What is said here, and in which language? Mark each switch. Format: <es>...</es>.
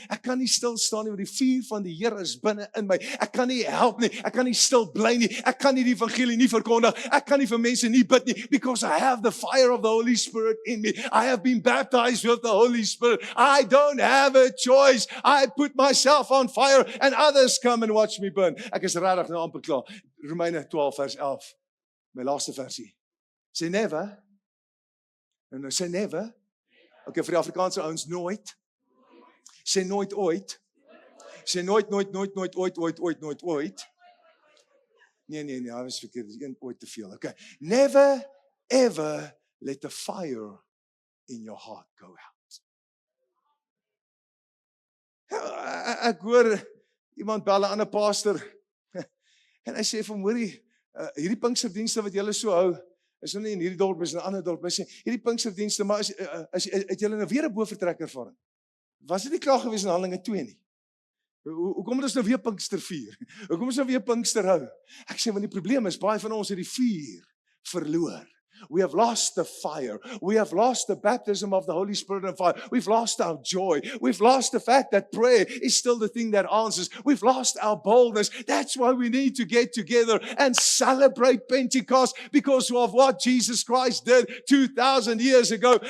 <af>Ek kan nie stil staan nie, want die vuur van die Here is binne in my. Ek kan nie help nie. Ek kan nie stil bly nie. Ek kan nie die evangelie nie verkondig. Ek kan nie vir mense nie bid nie,</af> <en>because I have the fire of the Holy Spirit in me. I have been baptized with the Holy Spirit. I don't have a choice. I put myself on fire and others come and watch me burn.</en> <af>Ek is regtig nou amper klaar. Romeine 12 vers 11. My laaste versie.</af> <en>Say never.</en> <af>En sê never. Okay, vir die Afrikaanse ouens, nooit. Sê nooit ooit. Sê nooit, ooit. Nee, hy was verkeerd. Dis een ooit te veel. Okay.</af> <en>Never, ever let the fire in your heart go out.</en> <af>ek hoor iemand bel 'n ander pastor en hy sê vir hom, hoorie, hierdie Pinksterdienste wat julle so hou, is nou nie in hierdie dorp, is in 'n ander dorp. Hy sê, hierdie Pinksterdienste, maar het julle nou weer 'n bofortrek ervaring? Was dit nie klaar gewees in Handelinge 2 nie? Hoekom het ons nou weer Pinkster vier? Hoekom ons nou weer Pinkster hou? Ek sê, want die probleem is, baie van ons het die vuur verloor.</af> <en>We have lost the fire. We have lost the baptism of the Holy Spirit and fire. We've lost our joy. We've lost the fact that prayer is still the thing that answers. We've lost our boldness. That's why we need to get together and celebrate Pentecost because of what Jesus Christ did 2000 years ago.</en>